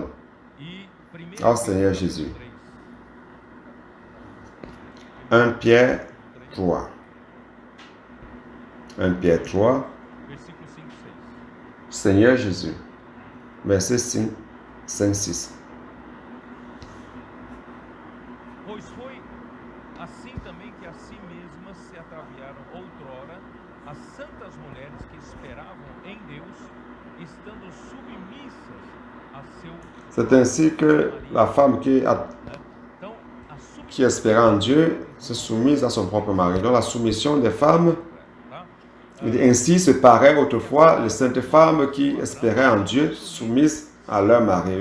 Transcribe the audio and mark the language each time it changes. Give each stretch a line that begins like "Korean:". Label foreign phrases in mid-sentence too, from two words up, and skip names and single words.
French: Oh Seigneur Jésus. 1 Pierre 3. 1 Pierre 3. Seigneur Jésus. Verset 5, 6.
Portuguese: Pois foi assim também que a si mesmas se ataviaram outrora as santas mulheres que esperavam em Deus, estando submissas a seu...
French: C'est ainsi que la femme qui espère en Dieu se soumise à son propre mari. Donc la soumission des femmes, ainsi se paraît autrefois les saintes femmes qui espéraient en Dieu, soumises à leur mari.